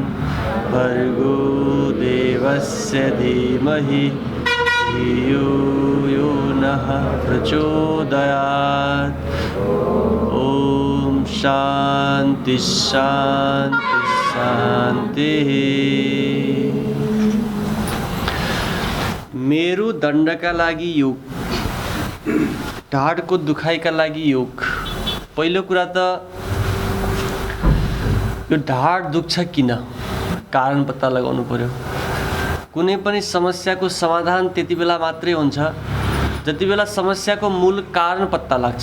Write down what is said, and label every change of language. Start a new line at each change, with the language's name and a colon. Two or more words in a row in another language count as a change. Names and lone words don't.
Sanskrit: भर्गो देवस्य धीमहि धियो यो नः प्रचोदयात्। ॐ शान्ति शान्ति शान्तिः।
Nepali: मेरुदण्डका लागि योग, ढाडको दुखाइका लागि योग। पहिलो कुरा त यो ढाड दुख्छ किन, कारण पत्ता लगाउनु पर्यो। कुनै पनि समस्याको समाधान त्यति बेला मात्रै हुन्छ जति बेला समस्याको मूल कारण पत्ता लाग्छ।